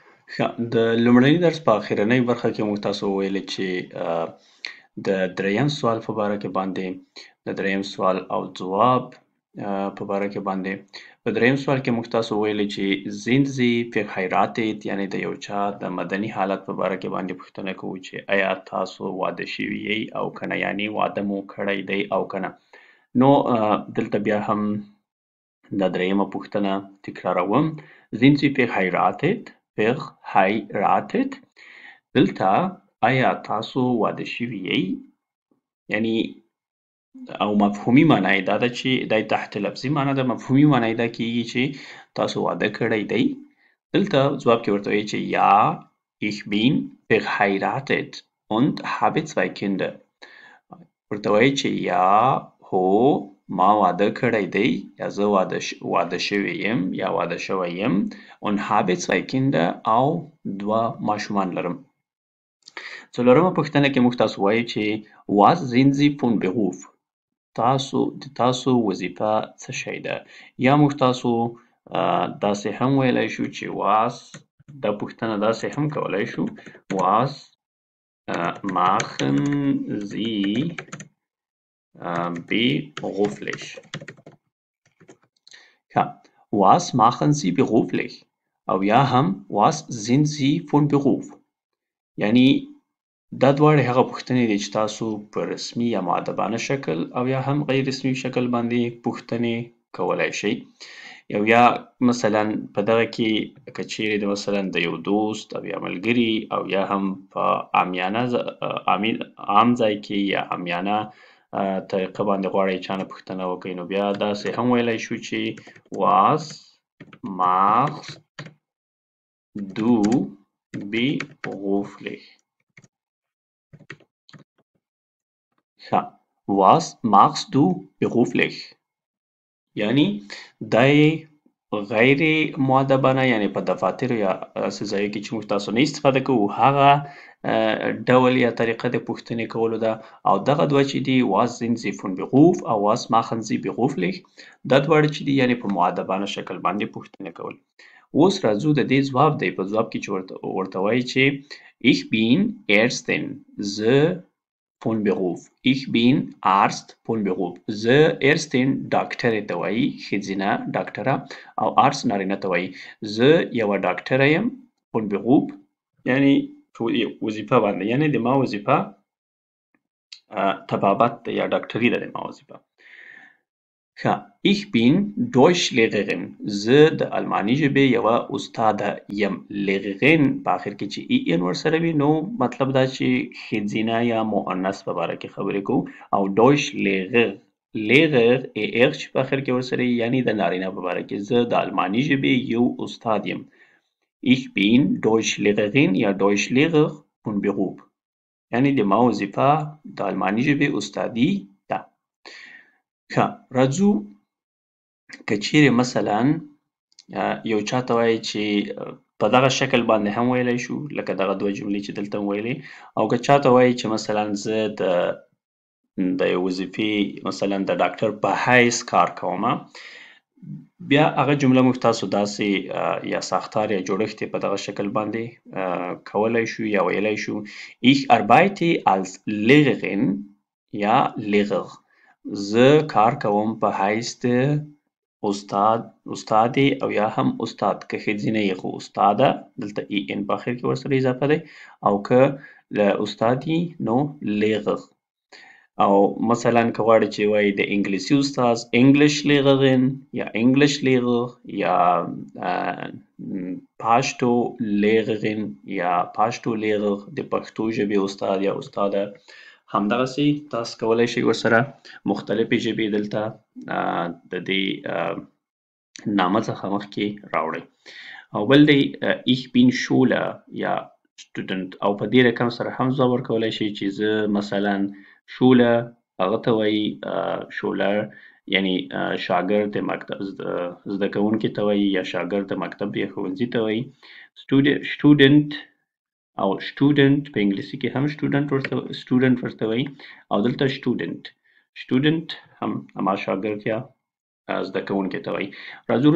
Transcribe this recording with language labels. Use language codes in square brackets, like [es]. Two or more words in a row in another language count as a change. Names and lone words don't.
[ps] ښه، د لومړني درس په اخرنۍ برخه کې موږ تاسو وویلې چې د دریم سوال په باره کې باندې د دریم سوال او ځواب په باره کې باندې په دریم سوال کې موږ تاسو ویلې چې [de] sind Sie verheiratet [ps] یعنې د یو چا د مدني حالت په باره کې باندې پوښتنه کوو چې آیا تاسو واده شوي یئ او که نه، یعنې واده مو کړی دی او که نه. نو دلته بیا هم دا دریمه پوښتنه تکراروم. [de] sind Sie verheiratet؟ verheiratet [ps] دلته آیا تاسو واده شوي یئ؟ یعنی او مفهومي معنی یې دا ده چې دا تحت لفظي معنی ده، مفهومي معنی یې دا کیږي چې تاسو واده کړی دی. دلته ځواب کې ورته وایي چې [de] ja ich bin verheiratet und habe 2 Kinder. [ps] ورته وایي چې یا هو ما واده کړی دی یا زه واده شوی یم یا واده شوی یم [de] und habe 2 Kinder [ps] او 2 ماشومان لرم. څلورمه پوښتنه کې موږ تاسو وایو چې [de] was sind Sie von Beruf؟ [ps] تاسو وظیفه څه شی ده؟ یا موږ تاسو داسې هم ویلی شو چې was دا پوښتنه داسې هم کولی شو [de] was machen Sie beruflich؟ ښه، was machen Sie beruflich؟ [ps] او یا هم [de] was sind Sie von Beruf؟ [ps] یعنی دا دواړې هغه پوښتنې دي چې تاسو په رسمي یا مؤدبانه شکل او یا هم غیر رسمي شکل باندې پوښتنې کولی شئ. یا مثلا په دغه کې که چیرې د مثلا د یو دوست او یا ملګري او یا هم په عام ځای کې یا عامیانه طریقه باندې غواړئ چا نه پوښتنه وکړئ، نو بیا داسې هم ویلی شو چې [de] was machst du beruflich؟ ښه، was machst du beruflich؟ [ps] یعنی دا یې غیر مؤدبانه یعنی په دفاترو یا داسې ځایو کې چې موږ تاسو نه استفاده کوو هغه ډول یا طریقه د پوښتنې کولو ده. او دغه دوه چې دي [de] was sind Sie von Beruf [ps] او [de] was machen Sie beruflich [ps] دا دواړه چې دي یعنی په مؤدبانه شکل باندې پوښتنې کول. اوس راځو د دې ځواب دی په ځواب کې چې ورته وایي چې [de] ich bin Ärztin [ps] زه [de] von Beruf. Ich bin Arzt von Beruf. [ps] زه Ärztin ډاکټرې ته وایي ښځینه ډاکټره او Arzt نارینه ته وایي. زه یوه ډاکټره یم [de] von Beruf [ps] یعنی وظیفه باندې یعنی د ما وظیفه طبابت ده یا ډاکټري ده د ما وظیفه. ښه، [de] ich bin Deutschlehrerin [ps] زه د الماني ژبې یوه استاده یم. Lehrerin په آخر کې چې en ورسره وي نو مطلب دا چې ښځینه یا مؤنث په باره کې خبرې کوو او Deutschlehrer چې په آخر کې ورسره وي یعنی د نارینه په باره کې. زه د الماني ژبې یو استاد یم. [de] Ich bin Deutschlehrerin [ps] یا [de] Deutschlehrer von Beruf [ps] یعنی د ما وظیفه د الماني ژبې استادي ده. ښه، راځو که چیرې مثلا یو چاته وایي چې په دغه شکل باندې هم ویلی شو لکه دغه دوه جملې چې دلته مو ویلې، او که چاته وایي چې مثلا زه د یو وظیفې مثلا د ډاکټر په حیث کار کومه، بیا هغه جمله موږ تاسو داسې یا ساختار یا جوړښت یې په دغه شکل باندې کولی شو یا ویلی شو [de] ich arbeite als Lehrerin [ps] یا Lehrer زه کار کوم په حیث د استادې او یا هم استاد که ښځینه یې خو استاده دلته en په آخر کې ورسره اضافه دی او که له استادي نو Lehrer. او مثلا که غواړئ چې وایي د انګلیسي استاد [de] English Lehrerin [ps] یا [de] English Lehrer [ps] یا پاشتو Lehrerin یا پاشتو Lehrer د پښتو ژبې استاد یا استاده، همدغسې تاسو کولی شئ ورسره مختلفې ژبې دلته د دې نامه څخه مخکې راوړئ. او بل دی [de] ich bin Schüler [ps] یا student او په دې رقم سره هم ځواب ورکولی شئ چې زه مثلا Schüler هغه ته وایي Schüler یعنی شاګرد د مکتب زده کوونکي ته وایي یا شاګرد د مکتب یا ښوونځي ته وایي. student او student په انګلیسي کې هم student ورته وایي او دلته student هم اما شاګرد یا زده کوونکي ته وایي.